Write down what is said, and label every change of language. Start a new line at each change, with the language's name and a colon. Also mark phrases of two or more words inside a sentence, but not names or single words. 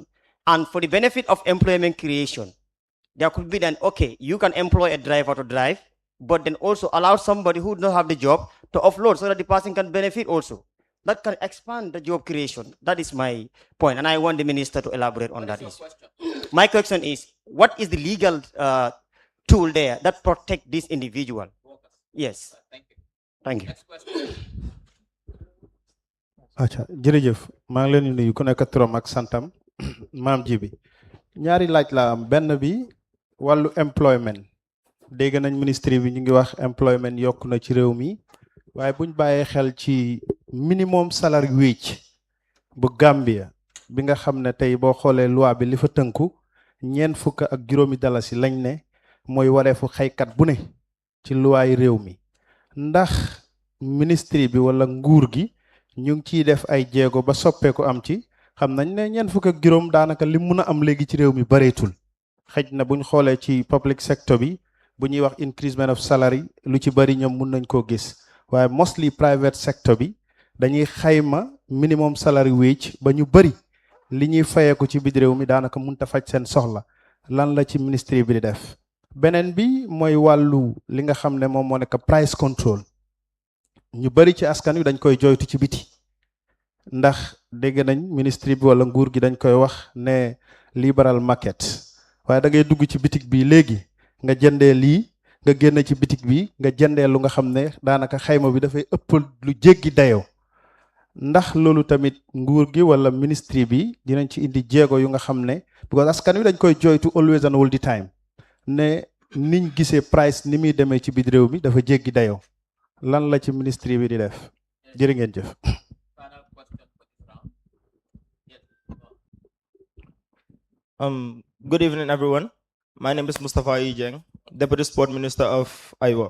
English: And for the benefit of employment creation, there could be then, okay, you can employ a driver to drive, but then also allow somebody who don't have the job to offload so that the person can benefit also. That can expand the job creation. That is my point. And I want the minister to elaborate on that issue. My question is, what is the legal tool there that protect this individual? Yes. Thank you.
Wolof: acca jërëjëf maa ngi leen di nuyu ku nekk turam ak santam maam ji bi ñaari laaj la am benn bi wàllu employment dégg nañ ministre bi ñu ngi wax employment yokk na ci réew mi waaye buñ bàyyee xel ci
English: minimum salary wage
Wolof: bu Gambia bi nga xam ne tey boo xoolee loi bi li fa tënku $4 lañ ne mooy wareefu xaykat bu ne ci loi réew mi ndax ministre bi wala nguur gi ñu ngi ciy def ay jéego ba soppeeku am ci xam nañ ne $4 daanaka li mun a am léegi ci réew mi bareetul xëj na buñ xoolee ci
English: public sector
Wolof: bi bu ñuy wax
English: increasement of salary
Wolof: lu ci bari ñoom mun nañ koo gis waaye mostly
English: private sector
Wolof: bi dañuy xayma
English: minimum salary wage
Wolof: ba ñu bari li ñuy fayeeku ci biir réew mi daanaka mënut a faj seen soxla lan la ci ministry bi di def beneen bi mooy wàllu li nga xam ne moom moo nekk
English: price control
Wolof: ñu bari ci askan wi dañ koy joytu ci biti ndax dégg nañ ministry bi wala nguur gi dañ koy wax ne
English: liberal market
Wolof: waaye da ngay dugg ci bitik bi léegi nga jëndee lii nga génn ci bitik bi nga jëndee lu nga xam ne daanaka xayma bi dafay ëpp lu jéggi dayoo ndax loolu tamit nguur gi wala ministry bi dinañ ci indi jéego yu nga xam ne because askan wi dañ koy joytu
English: always and all the time
Wolof: ne niñ gisee price ni muy demee ci biir réew mi dafa jéggi dayoo lan la ci ministry bi di def jërë ngeen jëf.
English: Good evening, everyone. My name is Mustafa Ijeng, Deputy Sport Minister of Iowa.